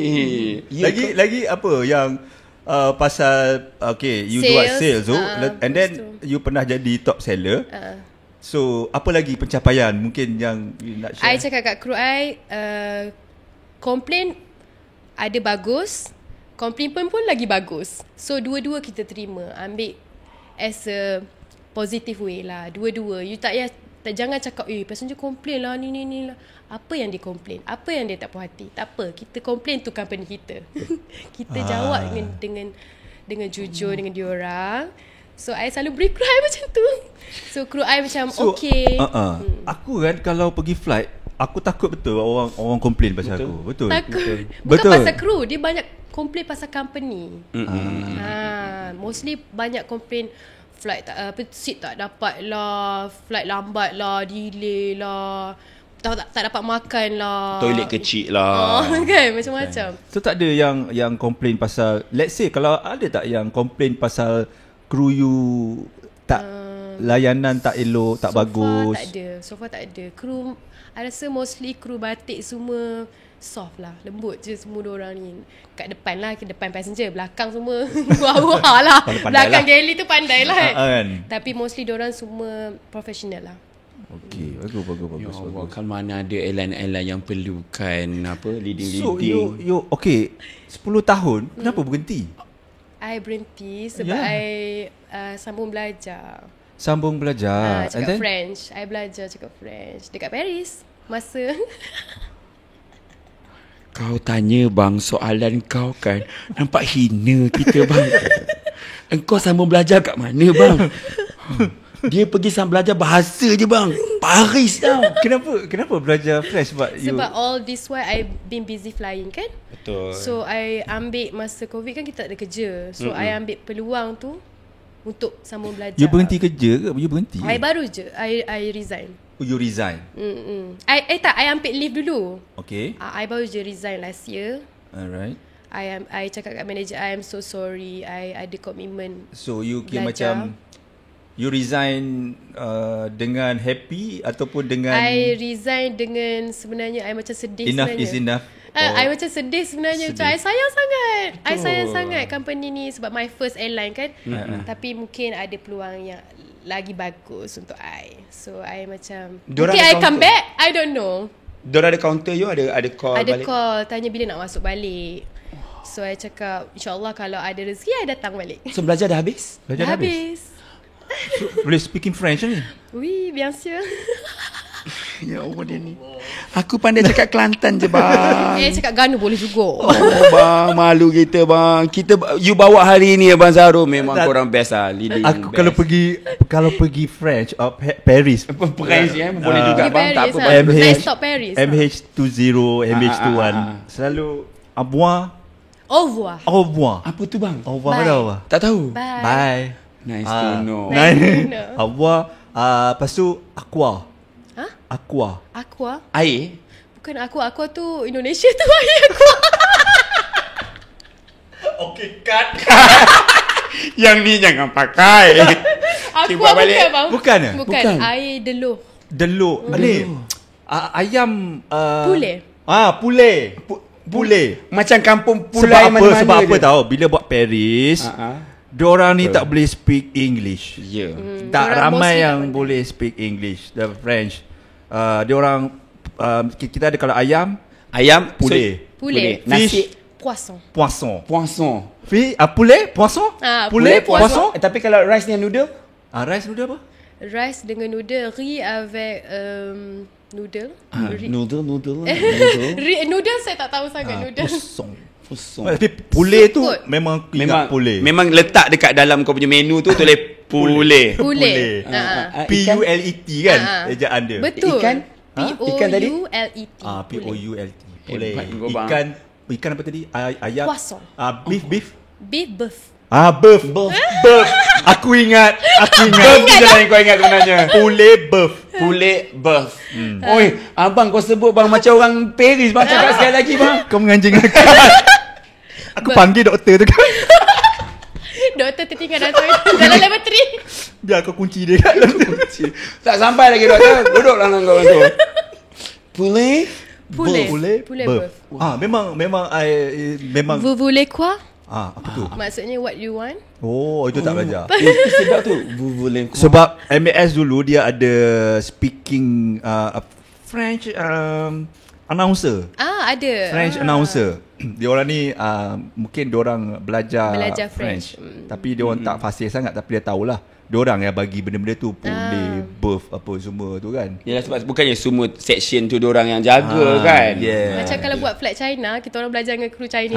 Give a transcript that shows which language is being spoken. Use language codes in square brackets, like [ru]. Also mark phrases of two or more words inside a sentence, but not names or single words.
[ms] Lagi apa yang pasal you buat sales tu, [en] and then [ms] you pernah jadi top seller. So apa lagi pencapaian mungkin yang you nak share? I cakap kat kru I, komplain ada bagus, komplain pun lagi bagus. So dua-dua kita terima, ambil [en] as a positive way [ms] lah. Dua-dua. You jangan cakap passenger komplain lah ni lah. Apa yang dia komplain? Apa yang dia tak puas hati? Tak apa, kita komplain tu company kita. Kita jawab dengan jujur dengan diorang. So I selalu beri kru I macam tu. So kru I macam okay. Aku kan kalau pergi flight, aku takut betul orang komplain pasal aku. Betul. Takut. Bukan pasal kru, dia banyak komplain pasal company. Mostly banyak komplain flight seat tak dapat lah, flight lambat lah, delay lah, tak dapat makan lah, Toilet kecil lah. kan macam-macam. So tak ada yang komplain pasal, [en] let's say [ms] kalau ada tak yang komplain pasal kru you tak layanan tak elok, tak bagus? So far tak ada. Kru I rasa mostly kru batik semua soft lah, lembut je semua diorang ni. Kat depan lah, ke depan passenger, belakang semua buah-buah lah. Belakang galley tu pandai lah kan. Tapi mostly diorang semua professional lah. Okay, bagus. Kalau mana ada airline-airline yang perlukan leading. So you okay, 10 tahun kenapa berhenti? I berhenti sebab I sambung belajar. And Cakap then? French. I belajar cakap French dekat Paris. Masa Kau tanya bang, soalan kau kan nampak hina kita bang. Engkau sambung belajar kat mana bang? Dia pergi sambung belajar bahasa je bang, Paris tau. Kenapa belajar French? Sebab [en] all this while I been busy flying kan. [ms] Betul. So I ambil masa COVID kan kita tak ada kerja. So I ambil peluang tu untuk sambung belajar. You berhenti kerja ke? You berhenti? I baru je I resign. You resign? I ambil leave dulu. Okay. I baru je resign [en] last year. [ms] Alright. I cakap kat manager, [en] I am so sorry, [ms] I ada commitment. So you kira belajar. macam you resign dengan happy ataupun dengan I resign dengan sebenarnya I macam sedih enough sebenarnya. [en] is enough? [ms] I macam sedih sebenarnya. Macam I sayang sangat. I sayang sangat company ni sebab [en] my first airline [ms] kan. Tapi mungkin ada peluang yang lagi bagus untuk I. So I macam Diorang mungkin ada [en] I come [ms] counter? [en] back, I don't know. [ms] Diorang ada counter you, ada call Ada balik? call tanya bila nak masuk balik. So I cakap InsyaAllah kalau ada rezeki I datang balik. So belajar dah habis? Belajar dah habis? So, boleh speaking French ni? [fr] Oui, bien sûr. [ms] Ya Allah dia ni. Aku pandai cakap Kelantan je bang. Cakap Ganu boleh juga. Oh bang, malu kita bang. You bawa hari ni Abang Zaro, memang korang best lah. Leading Aku best. kalau pergi French Paris, Paris boleh juga Pergi bang. Tak Paris apa lah. bang. Nice stop Paris lah. MH20, MH21 selalu [fr] au revoir. Au revoir. Au revoir. [ms] Apa tu bang? [fr] Au revoir. [ms] Bye. [fr] Au revoir. [ms] Tak tahu. Bye. Bye. [en] Nice to know. Nice to know. [fr] Au revoir. [ms] Lepas tu aqua. Ha? Aqua. Aqua? Air? Bukan aqua tu Indonesia tu air aqua. Okay, cut. Yang ni jangan pakai. Aqua buat balik. bukan bang. Bukan Bukan. Bukan. Air deluh. Deluk. Ni ayam Pule. Pule. Macam kampung Sebab Pulai apa? mana-mana Sebab apa je. tahu? Bila buat Paris, diorang ni tak boleh [en] speak English. [ms] Ya. Tak Diorang ramai mostly yang tak [en] boleh speak English. The French. [ms] Diorang kita ada kalau ayam, Ayam Pule. Poulet. Nasi Poisson. poisson. poisson. [fr] Poulet, poisson? [ms] Poulet, poisson. Tapi kalau rice ni noodle? Rice noodle apa? Rice dengan noodle. [fr] Riz avec [ms] noodle. Noodle. Noodle saya tak tahu sangat noodle. Poisson. Tapi poulet tu Seafood. memang ingat poulet. Memang letak dekat dalam kau punya menu tu tulis Poulet. Poulet. P-U-L-E-T kan ejaan dia. Betul. Ikan? Ikan tadi? P-O-U-L-E-T. P-O-U-L-T. Poulet. Hebat kau, bang. Ikan apa tadi? Ayam. Poisson. Beef. Beef beef. Beef. Aku ingat. Beef je lah yang kau ingat sebenarnya. Poulet beef. Poulet beef. Oi, abang kau sebut bang macam orang Paris. Bang cakap sekali lagi bang. Kau menganjing aku. Aku panggil doktor tu kan. Doktor tertinggal dalam level 3. Biar aku kunci dia kat dalam tu. Tak sampai lagi doktor. Duduklah dengan kau tu. Poulet. Poulet beef. beef. Memang [fr] Vous voulez quoi? [ms] apa tu? Maksudnya [en] what you want? [ms] Oh, itu tak belajar. Sedap tu. [fr] Vous voulez quoi? [ms] Sebab MAS dulu dia ada speaking French announcer. Ada. French announcer. Diorang ni mungkin diorang belajar French. Tapi diorang tak fasih sangat, tapi dia tahulah. Diorang yang bagi benda-benda tu, poulet, beef apa semua tu kan. Yalah sebab bukannya semua section tu diorang yang jaga kan. Yeah. Macam kalau buat flight China, kita orang belajar dengan kru Chinese.